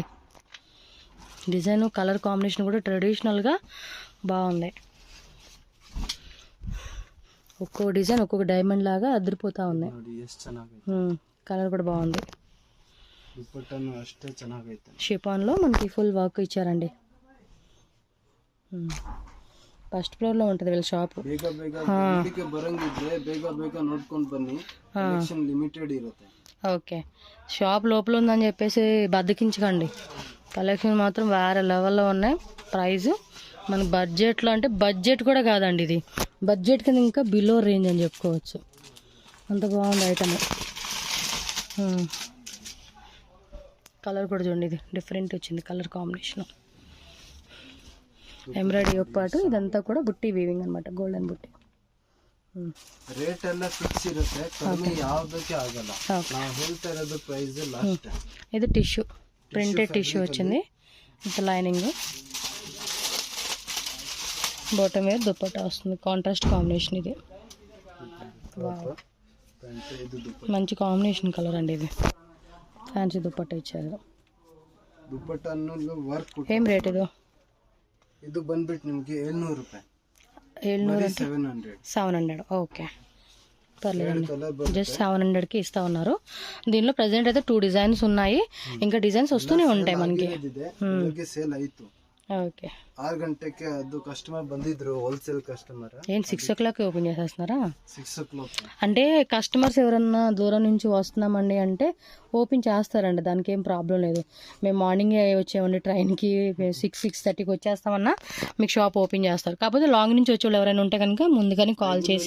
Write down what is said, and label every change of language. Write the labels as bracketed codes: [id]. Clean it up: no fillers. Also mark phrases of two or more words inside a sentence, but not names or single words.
[en] design colour combination [te] కూడా ట్రెడిషనల్గా బాగుంది. ఒక్కో డిజైన్ ఒక్కొక్క డైమండ్ లాగా అదిరిపోతా ఉంది. కలర్ కూడా బాగుంది. షిఫాన్లో మనకి [en] full work [te] ఇచ్చారండి. [en] first floor [te] లో ఉంటుంది వీళ్ళ షాప్. [kn] ಬೇಗ ಬೇಗ ಇದಕ್ಕೆ ಬರಂಗಿದ್ರೆ ಬೇಗ ಬೇಗ ನೋಡ್ಕೊಂಡು ಬನ್ನಿ, ಕಲೆಕ್ಷನ್ ಲಿಮಿಟೆಡ್ ಇರುತ್ತೆ. [te] ఓకే, షాప్ లోపల ఉందని చెప్పేసి బద్దకించకండి, కలెక్షన్ మాత్రం వేరే లెవెల్లో ఉన్నాయి. ప్రైస్ మన బడ్జెట్లో అంటే బడ్జెట్ కూడా కాదండి, ఇది బడ్జెట్ కింద ఇంకా [en] below range [te] అని చెప్పుకోవచ్చు. అంత బాగుంది ఐటమ్. కలర్ కూడా చూడండి, ఇది డిఫరెంట్ వచ్చింది [en] colour combination. [te] ఎంబ్రాయిడరీ పాటు ఇదంతా కూడా బుట్టి వీవింగ్ అనమాట, గోల్డెన్ బుట్టి. [kn] ರೇಟ್ ಎಲ್ಲ ಫಿಕ್ಸ್ ಇರುತ್ತೆ, ಕಡಿಮೆ ಯಾವುದಕ್ಕೆ ಆಗಲ್ಲ. ನಾವು ಹೇಳ್ತಾ ಇರೋದು [en] price last. [te] ఇది టిష్యూ, [en] printed tissue [te] వచ్చింది, ఇంత లైనింగ్, [en] bottom wear [te] దుపట్టా వస్తుంది, [en] contrast combination. [te] ఇది మంచి [en] combination colour [te] అండి, ఇది ఫ్యాన్సీ దుపట్టా ఇచ్చారు. [kn] ದುಪಟ್ಟಾ ವರ್ಕ್ [te] ఏం రేట్ ఇది? [kn] ಇದು ಬಂದ್ಬಿಟ್ಟು ನಿಮಗೆ 700 ರೂಪಾಯಿ. 700. [te] ఓకే, పర్లేదండి, జస్ట్ 700కి ఇస్తా ఉన్నారు. దీనిలో ప్రెసెంట్ అయితే 2 డిజైన్స్ ఉన్నాయి, ఇంకా డిజైన్స్ వస్తూనే ఉంటాయి మనకి. [kn] ಸೇಲ್ ಆಯ್ತು. [te] ఓకే, [kn] 6 ಗಂಟೆಗೆ ಅದು ಕಸ್ಟಮರ್ ಬಂದಿದ್ರು, [en] wholesale customer. [te] ఏంటి 6 o'clock ఓపెన్ చేసేస్తున్నారా? 6 o'clock. అంటే కస్టమర్స్ ఎవరన్నా దూరం నుంచి వస్తున్నామండి అంటే ఓపెన్ చేస్తారండి, దానికి ఏం ప్రాబ్లం లేదు. మేము మార్నింగే వచ్చామండి ట్రైన్కి, 6:30కి వచ్చేస్తామన్నా మీకు షాప్ ఓపెన్ చేస్తారు. కాకపోతే లాంగ్ నుంచి వచ్చే వాళ్ళు ఎవరైనా ఉంటే కనుక ముందుగానే కాల్ చేసి